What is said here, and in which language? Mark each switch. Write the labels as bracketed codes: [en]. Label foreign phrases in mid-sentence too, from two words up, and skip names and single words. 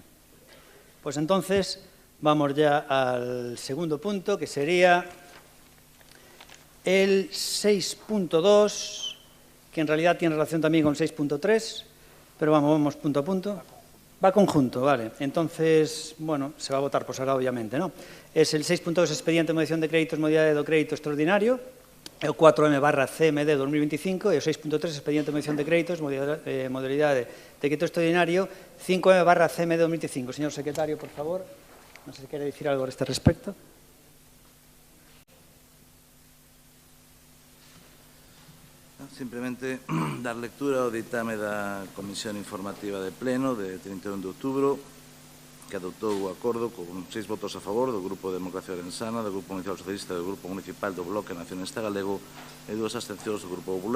[es] Pues entonces vamos ya al segundo punto, que sería el 6.2, que en realidad tiene relación también con 6.3, pero vamos punto a punto. Va conjunto, vale. Entonces, bueno, se va a votar por separado, obviamente, ¿no? Es el [gl] 6.2, expediente de modificación de créditos, modalidade do crédito extraordinario, o 4M/CMD 2025, e o 6.3, expediente de modificación de créditos, modalidade de crédito extraordinario, 5M/CMD 2025. [es] Señor secretario, por favor, no sé si quiere decir algo a este respecto. [gl] Simplemente dar lectura ao ditame da Comisión Informativa de Pleno de 31 de outubro, que adoptou o acordo con 6 votos a favor do Grupo de Democracia Orensana, do Grupo Municipal Socialista e do Grupo Municipal do Bloque Nacionalista Galego e 2 abstencións do Grupo Popular.